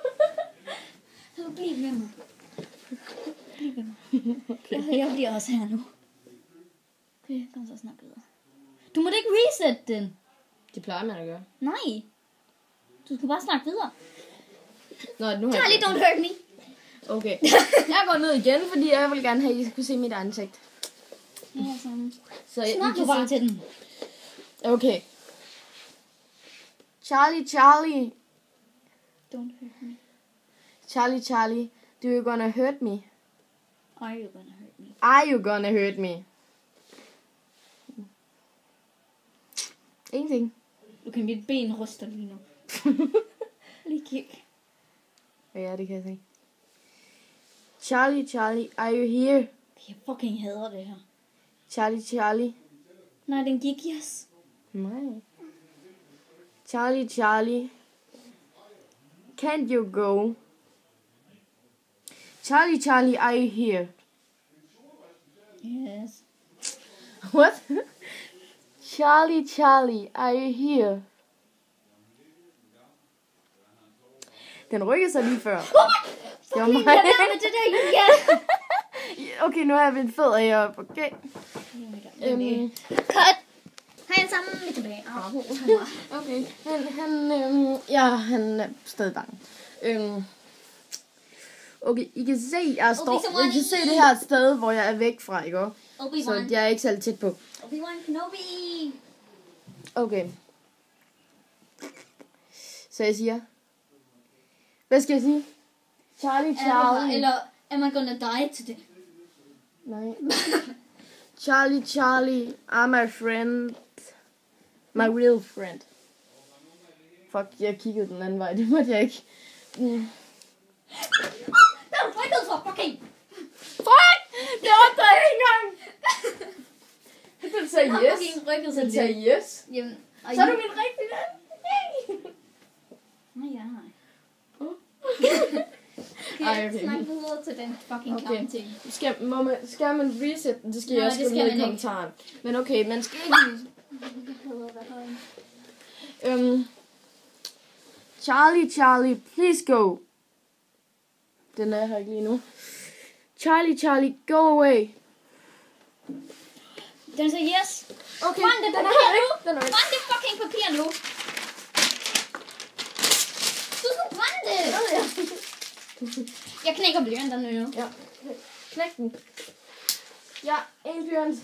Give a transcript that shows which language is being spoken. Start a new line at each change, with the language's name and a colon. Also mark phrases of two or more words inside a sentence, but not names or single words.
Danish: Så bliv med mig. Okay. Jeg bliver også her nu. Okay, kom så snart videre. Du må da ikke reset den. Det plejer man at gøre. Nej. Du skal bare snakke videre. Nå, nu har Charlie, jeg...
English: don't hurt me.
Danish: Okay. Jeg går ned igen, fordi jeg vil gerne have, at I skal se mit ansigt. Ja, sådan. Så I Snak kan du bare se. til den. Okay. Charlie.
English: Don't hurt me. Charlie, do you gonna hurt me? Are you gonna hurt me? Are you gonna hurt me?
Danish: Ingenting. Okay, mit ben ryster lige nu. Lige kig. Ja, det kan jeg se.
English: Charlie, are you here?
Danish: Jeg fucking hader det her. Charlie. Nej, den gik, yes. Nej. Charlie.
English: Can't you go? Charlie, are you here? Yes. What? Charlie, are you here?
Danish: Den rykkede sig lige før. Det var mig. Lad være med det der, Julia. Okay, nu har jeg vendt fødder heroppe, okay? Cut. Hej alle sammen, vi er tilbage. Okay, han er stadig bange. Okay, I kan se, jeg står, I kan se det her sted, hvor jeg er væk fra, ikke? Så jeg er ikke særlig tæt på. Obi-Wan Kenobi. Okay. Så jeg siger, hvad skal jeg sige? Charlie. Eller,
English: am I gonna die today? Nej. Charlie, I'm my friend. My real friend.
Danish: Fuck, jeg kiggede den anden vej, det måtte jeg ikke. Den rykkede for fucking. Fuck! Det opdagede jeg ikke engang! Den sagde yes. Fucking rykkede sig Den sagde lidt. yes. Jamen, Så er du min rigtige ven. Nej, ja. Ej, Okay, snak videre til den fucking klamme ting. Skal man reset den? Det skal Nej, jeg også det skrive skal ned i man ikke. kommentaren. Men okay, man skal ikke... Charlie,
English: please go.
Danish: Den er her ikke lige nu.
English: Charlie, go away.
Danish: Den sagde yes. Okay, Brænd det den er papir her nu. ikke. Den er ikke. Brænd det fucking papir nu. Du skal brænde det. Jeg knækker blyanten nu. Ja. Knæk den. Ja, en blyant.